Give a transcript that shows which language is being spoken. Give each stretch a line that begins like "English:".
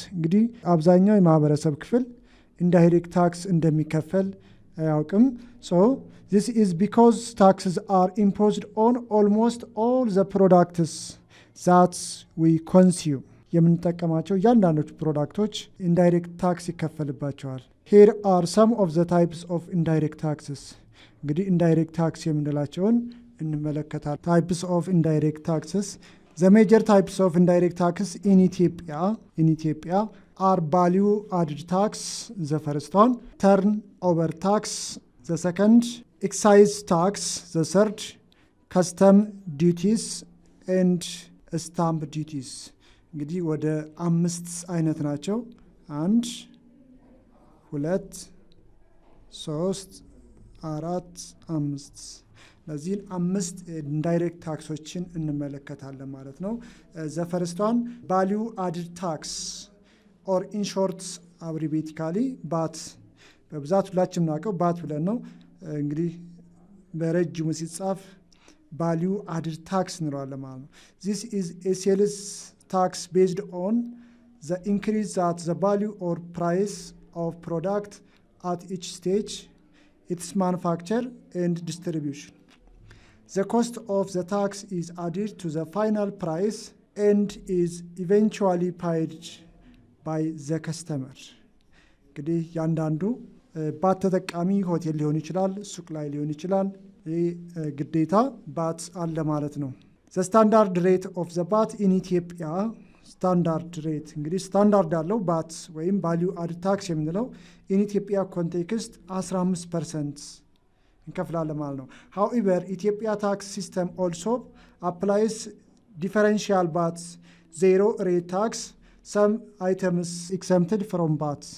English: እንግዲህ አብዛኛው የማህበረሰብ ክፍል indirect tax እንደሚከፈል አያውቅም። So this is because taxes are imposed on almost all the products that we consume. የምንጠቀማቸው እያንዳንዶቹ ፕሮዳክቶች ኢንዳይሬክት ታክስ ይከፈልባቸዋል። Here are some of the types of indirect taxes.
Amharic: እንግዲህ ኢንዳይሬክት ታክስ የምንላቸውን እንመለከታለን። Types of indirect taxes.
English: The major types of indirect taxes in Ethiopia are value added tax, the first one, turnover tax, the second, excise tax, the third, custom duties and stamp duties.
Amharic: እንግዲህ ወደ 5 አይነት ናቸው። 1 2 3 4 5 ለዚህን 5 ኢንዳይሬክት ታክሶችን እንመለከታለን ማለት ነው። ዘ ፈርስት ዋን ቫልዩ አድድ ታክስ
English: ኦር ኢን ሾርት አብሪቬቲካሊ ባት፣ በብዛት ሁላችንም እናውቀው ባት ብለን ነው። እንግዲህ በረጅሙ ሲጻፍ ቫልዩ አድድ ታክስ እንለዋለን ማለት ነው። ዚስ ኢዝ ኤ ሴልስ tax based on the increase that the value or price of product at each stage, its manufacture and distribution. The cost of the tax is added to the final price and is eventually paid by the customer. እንግዲህ ያንዳንዱ ባት ተጠቃሚ ሆቴል ሊሆን ይችላል፣ ሱቅ ላይ ሊሆን ይችላል። ይህ ግዴታ ባት አለ ማለት ነው። The standard rate of the VAT in Ethiopia, standard rate እንግዲህ ስታንዳርድ አለው ባት ወይም value added tax የምንለው in Ethiopia context 15% እንከፍላለን ማለት ነው። However, Ethiopia tax system also applies differential VAT, zero rate tax, some items exempted from VAT.